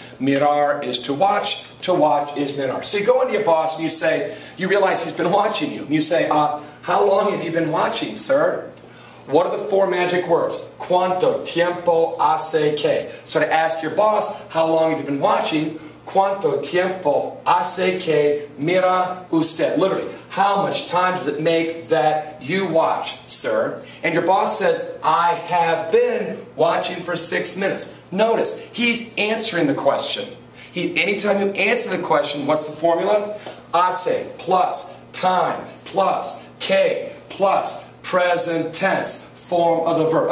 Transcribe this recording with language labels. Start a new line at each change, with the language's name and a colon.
English: Mirar is to watch is mirar. So you go into your boss and you say, you realize he's been watching you. And you say, how long have you been watching, sir? What are the 4 magic words?
Spanish: Cuánto tiempo hace que?
English: So to ask your boss, how long have you been watching?
Spanish: Cuánto tiempo hace que mira usted?
English: Literally, how much time does it make that you watch, sir? And your boss says, I have been watching for 6 minutes. Notice, he's answering the question. Anytime you answer the question, what's the formula? Hace plus time plus que plus present tense, form of the verb.